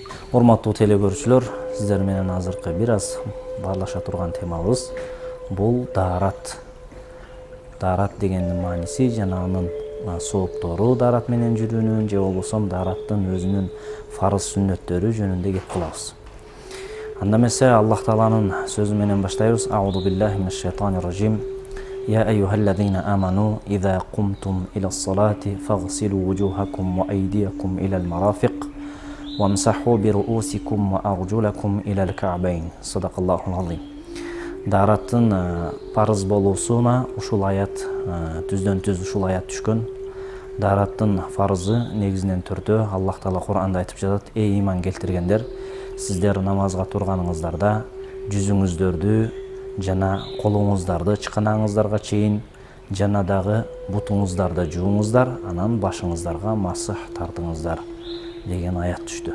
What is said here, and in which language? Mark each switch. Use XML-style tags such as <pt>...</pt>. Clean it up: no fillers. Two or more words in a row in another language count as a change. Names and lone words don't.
<ky>Урматтуу телекөрүүчүлөр, сиздер менен азыркы бир аз баарлаша турган темабыз бул даарат. Даарат дегендин мааниси жана анын сооптору даарат менен жүрүүнүн же болбосо даараттын өзүнүн фарыз сүннөттөрү жөнүндө кеп кылабыз. Анда эмесе Аллах Тааланын сөзү менен баштайбыз.</ky> <ar>أعوذ بالله من الشيطان الرجيم. يا أيها الذين آمنوا إذا قمتم إلى الصلاة فاغسلوا وجوهكم وأيديكم إلى المرافق وامسحوا برؤوسكم وأرجلكم إلى الكعبين. صدق الله العظيم.</ar> <ky>Даараттын парыз болуусуна ушул аят түздөн түз ушул аят түшкөн. Даараттын фарызы негизинен төртөө. Аллах Таала Кур'анда айтып жатат: "Эй иман келтиргендер, сиздер намазга турганыңыздарда жүзүңүздөрдү жана колуңуздарды чыканаңыздарга чейин жана дагы бутуңуздарды жууңуздар, анан башыңыздарга масых тартыңыздар" деген аят түштү.</ky>